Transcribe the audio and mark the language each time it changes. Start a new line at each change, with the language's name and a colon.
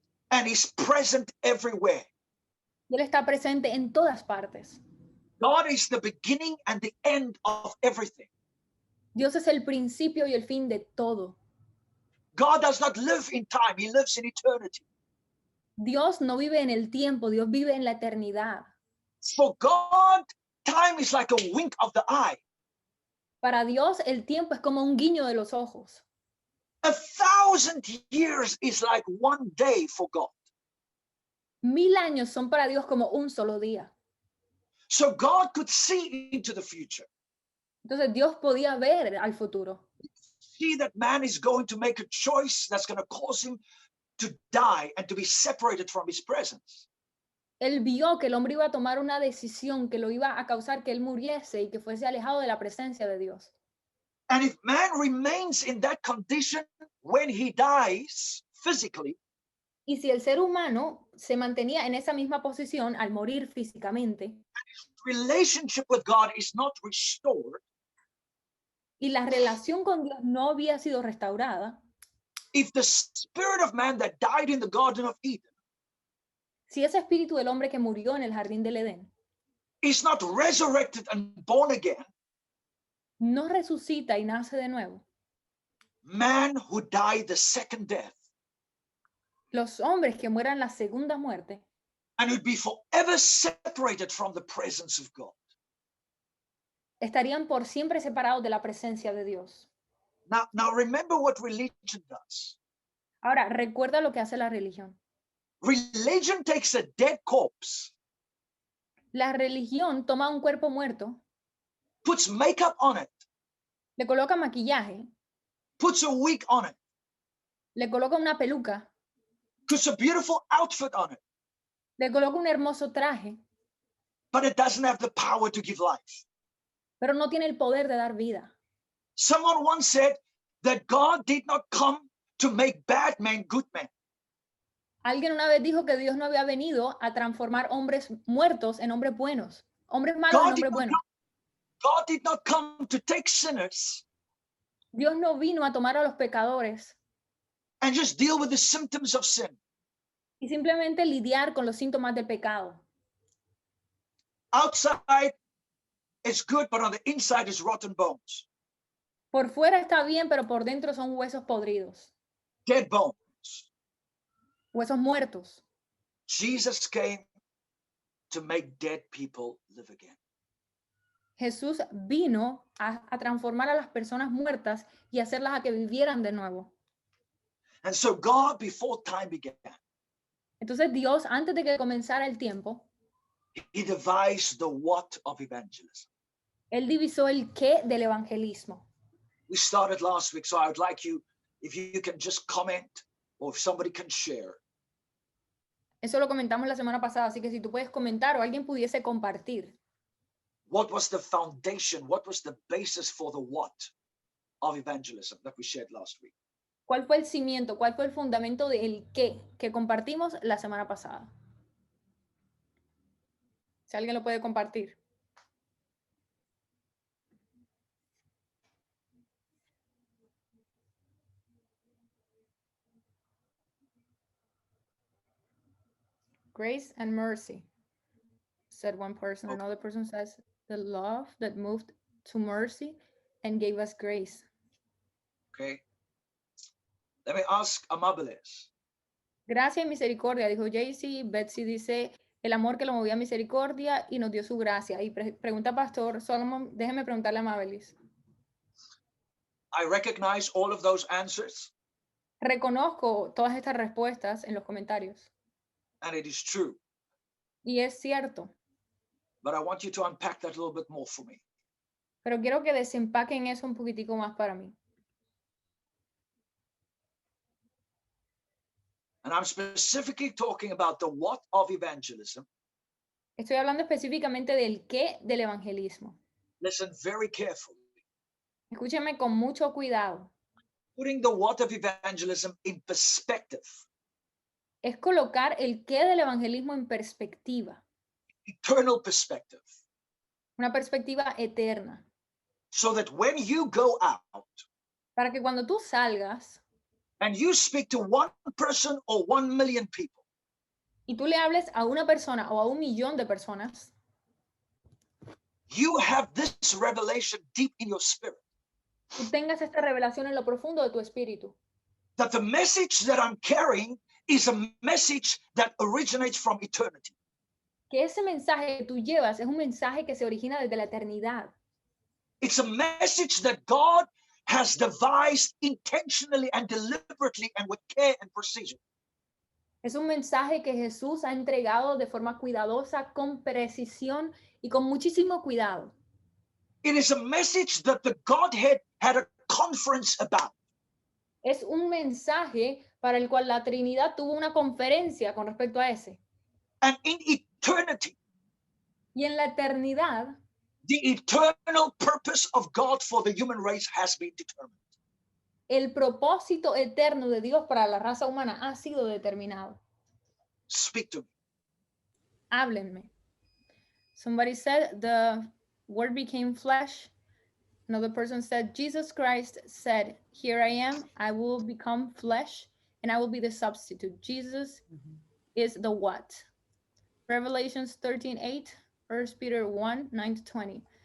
English: and he's present everywhere.
Spanish: Y Él está presente en todas partes.
English: God is the beginning and the end of everything.
Spanish: Dios es el principio y el fin de todo.
English: God does not live in time. He lives in eternity.
Spanish: Dios no vive en el tiempo, Dios vive en la eternidad.
English: For God, time is like a wink of the eye.
Spanish: Para Dios el tiempo es como un guiño de los ojos.
English: 1,000 years is like one day for God.
Spanish: 1000 años son para Dios como un solo día.
English: So God could see into the future,
Spanish: Entonces Dios podía ver al futuro.
English: see that man is going to make a choice that's going to cause him to die and to be separated from his presence.
Spanish: Él vio que el hombre iba a tomar una decisión que lo iba a causar que él muriese y que fuese alejado de la presencia de Dios.
English: And if man remains in that condition when he dies physically,
Spanish: Y si el ser humano se mantenía en esa misma posición al morir físicamente
English: relationship with God is not restored,
Spanish: y la relación con Dios no había sido restaurada,
English: if the spirit of man that died in the Garden of Eden
Spanish: si ese espíritu del hombre que murió en el jardín del Edén
English: is not resurrected and born again,
Spanish: no resucita y nace de nuevo,
English: man who died the second death
Spanish: los hombres que mueran la segunda muerte
English: and would be forever separated from the presence of God.
Spanish: estarían por siempre separados de la presencia de Dios.
English: Now remember what religion does.
Spanish: Ahora, recuerda lo que hace la religión.
English: Religion takes a dead corpse,
Spanish: La religión toma un cuerpo muerto,
English: puts makeup on it,
Spanish: le coloca maquillaje,
English: puts a wig on it,
Spanish: le coloca una peluca,
English: puts a beautiful outfit on it,
Spanish: le coloca un hermoso traje,
English: but it doesn't have the power to give life.
Spanish: pero no tiene el poder de dar vida.
English: Someone once said that God did not come to make bad men good men.
Spanish: Alguien una vez dijo que Dios no había venido a transformar hombres muertos en hombres buenos, hombres malos en hombres buenos.
English: God did not come to take sinners
Spanish: Dios no vino a tomar a los pecadores
English: and just deal with the symptoms of sin.
Spanish: y simplemente lidiar con los síntomas del pecado.
English: Outside is good, but on the inside is rotten bones,
Spanish: Por fuera está bien, pero por dentro son huesos podridos,
English: dead bones.
Spanish: huesos muertos.
English: Jesus came to make dead people live again.
Spanish: Jesús vino a transformar a las personas muertas y hacerlas a que vivieran de nuevo.
English: And so God, before time began,
Spanish: Entonces Dios, antes de que comenzara el tiempo,
English: he devised the what of evangelism.
Spanish: Él divisó el qué del evangelismo.
English: We started last week, so I would like you, if you can just comment or if somebody can share.
Spanish: Eso lo comentamos la semana pasada, así que si tú puedes comentar o alguien pudiese compartir.
English: What was the foundation? What was the basis for the what of evangelism that we shared last week?
Spanish: ¿Cuál fue el cimiento? ¿Cuál fue el fundamento del qué que compartimos la semana pasada? Si alguien lo puede compartir.
English: Grace and mercy, said one person. Okay. Another person says the love that moved to mercy and gave us grace. Okay. Let me ask Amabeles.
Spanish: Gracia y misericordia, dijo Jaycee. Betsy dice el amor que lo movía a misericordia y nos dio su gracia. Y pregunta Pastor Solomon, déjeme preguntarle a Mabelis.
English: I recognize all of those answers,
Spanish: Reconozco todas estas respuestas en los comentarios.
English: and it is true.
Spanish: Y es cierto,
English: But I want you to unpack that a little bit more for me.
Spanish: pero quiero que desempaquen eso un poquitico más para mí.
English: And I'm specifically talking about the what of evangelism.
Spanish: Estoy hablando específicamente del qué del evangelismo.
English: Listen very carefully.
Spanish: Escúcheme con mucho cuidado.
English: Putting the what of evangelism in perspective,
Spanish: Es colocar el qué del evangelismo en perspectiva,
English: eternal perspective,
Spanish: una perspectiva eterna,
English: so that when you go out
Spanish: para que cuando tú salgas
English: and you speak to one person or 1 million people,
Spanish: y tú le hables a una persona o a 1 millón de personas,
English: you have this revelation deep in your spirit
Spanish: tú tengas esta revelación en lo profundo de tu espíritu,
English: that the message that I'm carrying is a message that originates from eternity.
Spanish: que ese mensaje que tú llevas es un mensaje que se origina desde la eternidad.
English: It's a message that God has devised intentionally and deliberately and with care and precision.
Spanish: Es un mensaje que Jesús ha entregado de forma cuidadosa, con precisión y con muchísimo cuidado.
English: It is a message that the Godhead had a conference about.
Spanish: Es un mensaje para el cual la Trinidad tuvo una conferencia con respecto a ese.
English: And in eternity,
Spanish: Y en la eternidad,
English: the eternal purpose of God for the human race has been determined.
Spanish: el propósito eterno de Dios para la raza humana ha sido determinado.
English: Speak to me.
Spanish: Háblenme.
English: Somebody said the word became flesh. Another person said Jesus Christ said, here I am, I will become flesh and I will be the substitute. Jesus is the what? Revelations 13:8, 1 Peter 1:9-20.